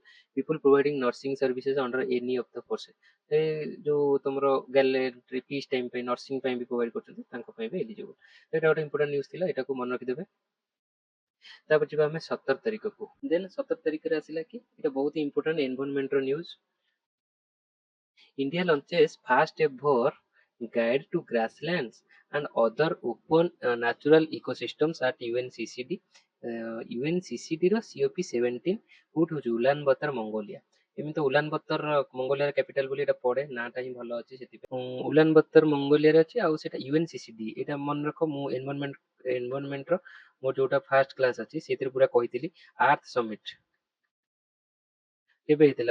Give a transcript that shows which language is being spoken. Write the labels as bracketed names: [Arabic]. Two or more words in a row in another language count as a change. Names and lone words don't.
[English] people providing nursing services under any of the forces, [Odia] ଏ ଯୋଉ ତମର [English] gallantry peace time [Odia] ପାଇଁ ନର୍ସିଂ ପାଇଁ ବି ପ୍ରୋଭାଇଡ କରୁଛନ୍ତି, ତାଙ୍କ ପାଇଁ ବି ଏଲିଜିବଲ୍। ଏଇଟା ଗୋଟେ [English] important news [Odia] ଥିଲା, ଏଟାକୁ ମନେ ରଖିଦେବେ। ତାପରେ ଯିବା ଆମେ 17 ତାରିଖକୁ। ଦେନ୍ 17 ତାରିଖରେ ଆସିଲା କି ଏଇଟା ବହୁତ ଇମ୍ପୋର୍ଟାଣ୍ଟ ଏନଭାରନମେଣ୍ଟର ନ୍ୟୁଜ୍। [English] India launches first ever guide to grasslands and other open natural ecosystems at UNCCD. [Odia] UNCCD ର COP17 କୋଉଠି ହଉଛି? ଉଲାନ ବତର ମଙ୍ଗୋଲିଆ। ଏମିତି ତ ଉଲାନ ବତର ମଙ୍ଗୋଲିଆର କ୍ୟାପିଟାଲ ବୋଲି ଏଟା ପଡେ, ନାଁଟା ହିଁ ଭଲ ଅଛି ସେଥିପାଇଁ। ଉଲାନ ବତର ମଙ୍ଗୋଲିଆରେ ଅଛି, ଆଉ ସେଟା UNCCD। ଏଇଟା ମନେ ରଖ, ମୁଁ ଏନଭାରନମେଣ୍ଟର ମୋର ଯୋଉଟା [English] first class [Odia] ଅଛି ସେଥିରେ ପୁରା କହିଥିଲି। ଆର୍ଥ ସମିଟ କେବେ ହେଇଥିଲା?